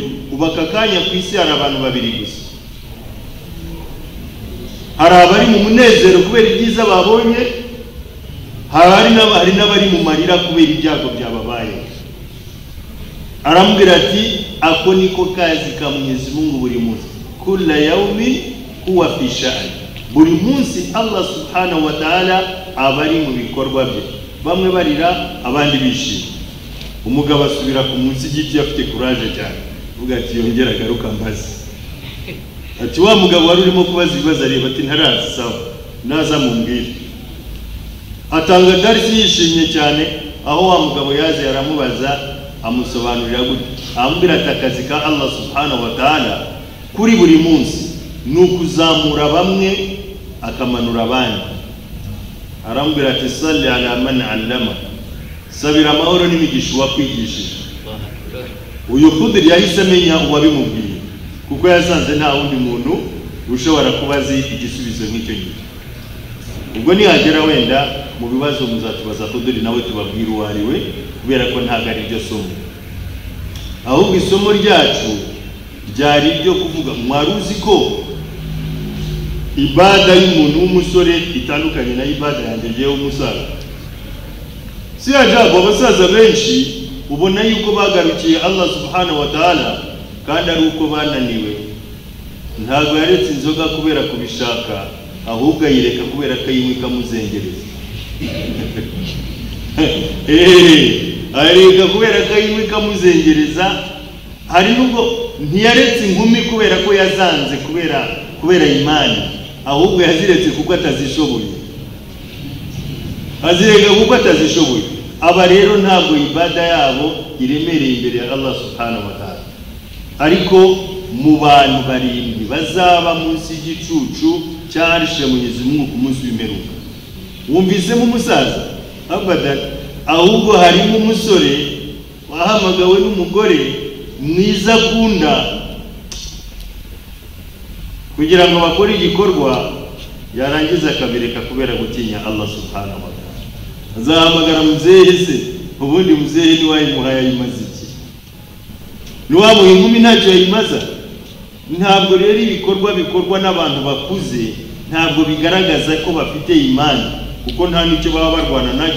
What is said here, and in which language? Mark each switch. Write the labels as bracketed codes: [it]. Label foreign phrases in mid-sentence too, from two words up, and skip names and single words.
[rw] Ubaka kanya ku isi hari abantu babiri gusa, hari abari mu munezero kubera ibyiza babonye, hari n'abari mu marira kubera ibyago byababaye. Arambwira ati ako niko kazi ka Mwenyezi Mungu buri munsi, [ar] كل يوم هو في شأن. [rw] Buri munsi Allah [ar] سبحانه وتعالى [rw] abari mu bikorwa bye, bamwe barira abandi bishima. Umugabo asubira ku munsi y'igiti afite courage cyane, uvuga ati yongera garuka mbazi. Ati wa mugabo wari urimo kubaza ibibazo areba ati ntarazi, sawa naza mumbwire. Atanga darisi yishimye cyane, aho wa mugabo yaje yaramubaza amusobanurira gute, amubwira ati akazi ka Allah [ar] سبحانه وتعالى [rw] kuri buri munsi nukuzamura bamwe akamanura abandi. arambwira ati [ar] صل على من علم, [rw] sabira amahoro n'imigisha wakwigishije. Uyu Khudri yahise amenya uwabimubwiye kuko yasanze nta wundi muntu ushobora kubaza igisubizo nk'icyo gihe. Ubwo nihagera wenda mu bibazo muzatubaza Khudri nawe tubabwira uwo ari we, kubera ko ntabwo ari ryo somo. Ahubwo isomo ryacu ryari ryo kuvuga mwaruzi ko ibada y'umuntu w'umusore itandukanye na ibada yanjye ngewe w'umusaza. Si ajabu abasaza benshi ubona yuko bagarukiye Allah [ar] سبحانه وتعالى [rw] kandi ari uko bananiwe. Ntabwo yaretse inzoga kubera kubishaka, ahubwo ayireka kubera ko yinywa ikamuzengereza. Ayireka kubera ko yinywa ikamuzengereza. Hari nubwo ntiyaretse inkumi kubera ko yazanze kubera imani, ahubwo yaziretse kuko atazishoboye. Azireka kuko atazishoboye. Aba rero ntabwo ibada yabo iremereye imbere ya Allah [ar] سبحانه وتعالى. [rw] Ariko mu bantu barindwi bazaba munsi y'igicucu cyarishe Mwenyezi Mungu ku munsi w'imperuka, wumvisemo umusaza? Abadan. Ahubwo harimo umusore wahamagawe n'umugore mwiza akunda, kugira ngo bakore igikorwa yarangiza akabireka kubera gutinya Allah [ar] سبحانه وتعالى. [rw] Azahamagara muzehe se, ubundi muzehe niwayimuhaye ayimaze iki? Niwamuha inkumi ntacyo yayimaza? Ntabwo rero ibikorwa bikorwa n'abantu bakuze ntabwo bigaragaza ko bafite imani, kuko nta n'icyo baba barwana nacyo.